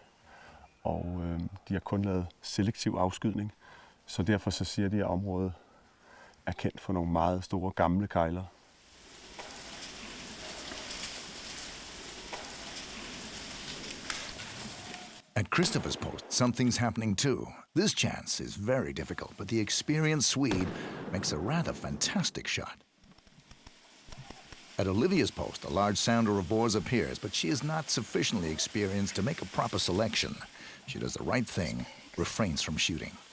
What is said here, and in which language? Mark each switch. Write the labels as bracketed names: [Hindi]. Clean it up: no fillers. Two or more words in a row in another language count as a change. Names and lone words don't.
[Danish] Og de har kun lavet selektiv afskydning. Så derfor så siger de, at området er kendt for nogle meget store gamle kejler. [English] At Christopher's post, something's happening too. This chance is very difficult, but the experienced Swede makes a rather fantastic shot. At Olivia's post, a large sounder of boars appears, but she is not sufficiently experienced to make a proper selection. She does the right thing, refrains from shooting.